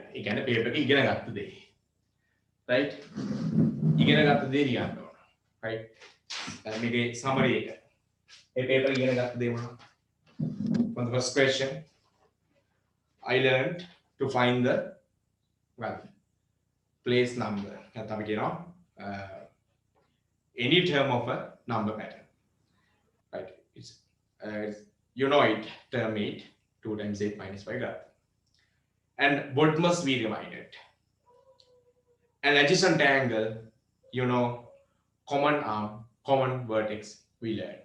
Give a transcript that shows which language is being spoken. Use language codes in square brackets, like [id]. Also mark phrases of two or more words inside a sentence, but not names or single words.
[si] ඒ කියන්නේ paper එක ඉගෙන ගත්ත දේ. right? ඉගෙන ගත්ත දේ ලියන්න ඕන. right? මේකේ summary එක. ඒ paper ඉගෙන ගත්ත දේ මොනවද? [en] For the first question, I learned to find the place number. [si] නැත්නම් අපි කියනවා [en] any term of a number pattern. Right? It's you know it, term 8, 2 times 8 minus 5 graph. And what must be reminded? An adjacent angle, you know, common arm, common vertex, we learned.